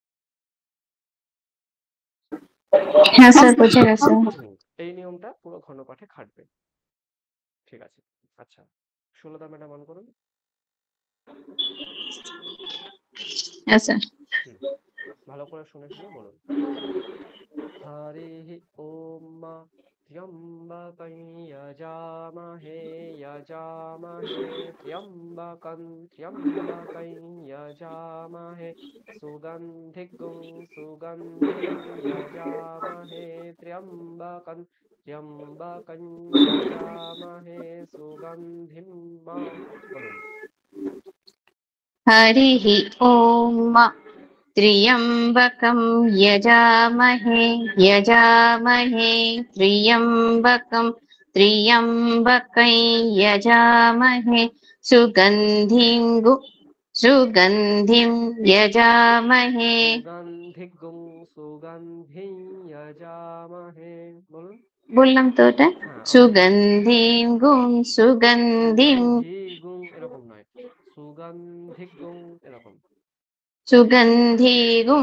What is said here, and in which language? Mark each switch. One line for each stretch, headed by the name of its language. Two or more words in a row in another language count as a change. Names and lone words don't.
Bangla: হ্যাঁ স্যার, বোঝা গেছে। এই নিয়মটা পুরো ঘনপাঠে খাটবে। ঠিক আছে, আচ্ছা সুলতা ম্যাডাম অন করুন। হ্যাঁ স্যার। ভালো করে শুনে শুনে বলুন।
Sanskrit: হরিঃ ওম ত্র্যম্বকং যজামহে যজামহে ত্র্যম্বকং ত্র্যম্বকং যজামহে সুগন্ধিং সুগন্ধিং যজামহে ত্র্যম্বকং ত্র্যম্বকং যজামহে সুগন্ধিম।
Bangla: বলুন।
Sanskrit: हरिः ॐ त्र्यम्बकं यजामहे यजामहे त्र्यम्बकं त्र्यम्बकं यजामहे सुगन्धिं सुगन्धिं यजामहे সুগন্ধিং সুগন্ধিং যজামহে। বলুন।
Bangla: বললাম তো ওটা,
Sanskrit: সুগন্ধিং সুগন্ধিং
Bangla: গুং এরকম নয়, সুগন্ধিং এরকম। সুগন্ধিগুম